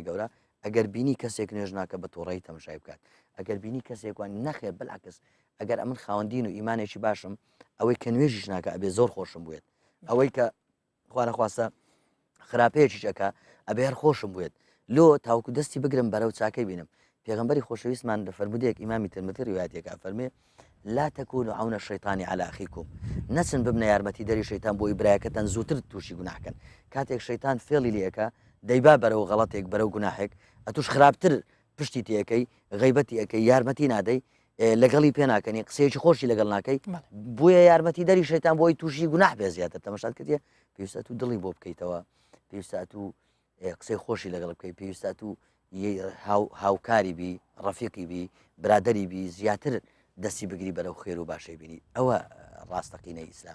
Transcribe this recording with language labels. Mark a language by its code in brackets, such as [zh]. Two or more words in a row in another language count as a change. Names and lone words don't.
[ckb] گەورە ئەگەر بینی کەسێک نوێژ ناکە بە تۆڕی تەماشای بکات ئەگەر بینی کەسێکوان نەخێر بەلاکەس ئەگەر ئەمن خاوەندین و ئیمانێکی باشم ئەوەی کە نوێژیش ناکە ئەبێ زۆر خۆشم بوێت ئەوەی کە خوانەخواستە خراپەیەکی چەکە ئەبێ هەر خۆشم بوێت لۆ تاوکو دەستی بگرم بەرەو چاکەی بینم پێغەمبەری خۆشەویستمان لە فەرمودەیەک ئیمامی ترمذی ڕیوایەتێکە فەرمێ [ar] لا تكونوا عون الشيطان على [ckb] أخيكم نسن ببنە یارمەتی دەری شەیتان بۆی برایەکەتان زووتر تووشی گوناحکەن کاتێک شەیتان فێڵی لەکە دەیبا بەرەو غەڵەتێک بەرەو گوناحێک ئەتوش خراپتر پشتی تیەکەی غیبەتی ئەەکەی یارمەتی نادەی لەگەڵی پێ ناکەنی قسەیەکی خۆشی لەگەڵ ناکەی بۆیە یارمەتی دەری شەیتان بۆی تووشی گوناح بێ زیاتر تەماشات کردیە پێویستە تو دڵی بۆ بکەیتەوە پێویستە تو قسەی خۆشی لەگەڵ بکەی پێویستە تو هاوکاری بی ڕەفیقی بی برادری بی زیاتر دەستی بگری بەرەو خێر و باشەی بینی ئەوە ڕاستەقینەی ئیسلامە